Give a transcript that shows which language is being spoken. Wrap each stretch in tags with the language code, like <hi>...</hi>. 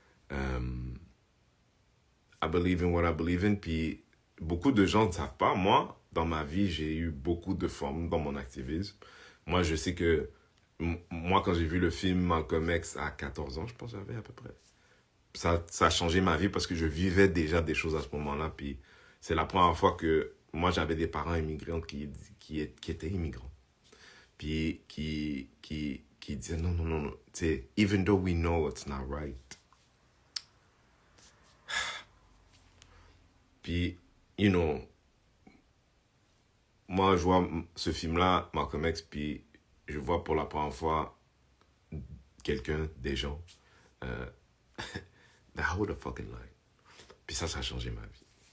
<en>I believe in what I believe in.</en> <fr>Puis, beaucoup de gens ne savent pas. Moi, dans ma vie, j'ai eu beaucoup de formes dans mon activisme. Moi, je sais que, moi, quand j'ai vu le film Malcolm X à 14 ans, je pense que j'avais à peu près. Ça a changé ma vie parce que je vivais déjà des choses à ce moment-là. Puis, c'est la première fois que moi, j'avais des parents immigrants qui étaient immigrants. Puis qui disaient non. Tu sais,</fr> <en>even though we know it's not right.</en> <fr>Puis, moi, je vois ce film-là, Malcolm X, puis je vois pour la première fois des gens.</fr> <en>That hold a fucking line.</en> <fr>Puis ça a changé ma vie.</fr>